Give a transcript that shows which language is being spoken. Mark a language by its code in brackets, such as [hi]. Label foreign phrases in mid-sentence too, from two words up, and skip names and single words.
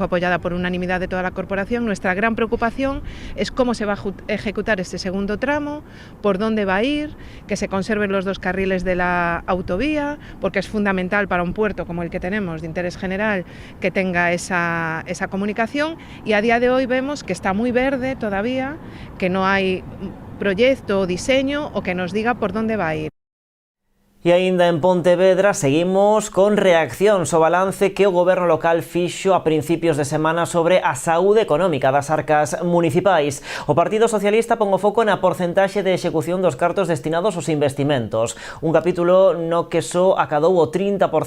[es] apoyada por unanimidad de toda la corporación, nuestra gran preocupación es cómo se va a ejecutar este segundo tramo, por dónde va a ir, que se conserven los 2 carriles de la autovía, porque es fundamental para un puerto como el que tenemos de interés general que tenga esa comunicación, y a día de hoy vemos que está muy verde todavía, que no hay proyecto o diseño o que nos diga por dónde va a ir. [gl] E aínda en Pontevedra seguimos con reaccións ao balance que o goberno local fixo a principios de semana sobre a saúde económica das arcas municipais. O Partido Socialista pon o foco na porcentaxe de execución dos cartos destinados aos investimentos, un capítulo no que só acadou o 30%.